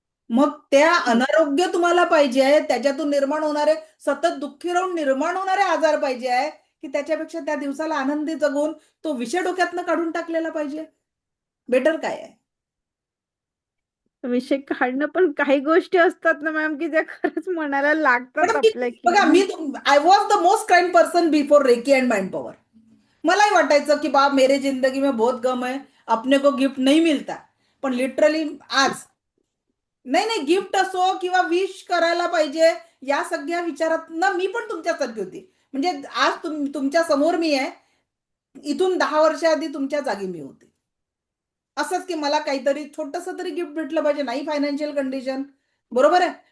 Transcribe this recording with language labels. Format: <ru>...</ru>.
<mr>मग त्या अनारोग्य तुम्हाला पाहिजे आहे, त्याच्यातून निर्माण होणारे सतत दुःखी राहून निर्माण होणारे आजार पाहिजे आहे की त्याच्यापेक्षा त्या दिवसाला आनंदी जगून तो विषय डोक्यातनं काढून टाकलेला पाहिजे. बेटर काय आहे? विषय काढणं, पण काही गोष्टी असतात ना मॅम की ज्या खरंच मनाला लागतात मॅडम, आपल्या की बघा मी</mr> <en>I was the most kind person before reiki and mind power.</en> <mr>मलाही वाटायचं की</mr> <hi>बाप मेरे जिंदगी में बहुत गम है, अपने को गिफ्ट नहीं मिलता.</hi> <mr>पण लिटरली आज नाही गिफ्ट असो किंवा विश करायला पाहिजे या सगळ्या विचारात ना मी पण तुमच्यासारखी होती. म्हणजे आज तुमच्या समोर मी आहे, इथून 10 वर्ष आधी तुमच्या जागी मी होते. असंच की मला काहीतरी छोटस तरी गिफ्ट भेटलं पाहिजे, नाही फायनान्शियल कंडिशन, बरोबर आहे.</mr>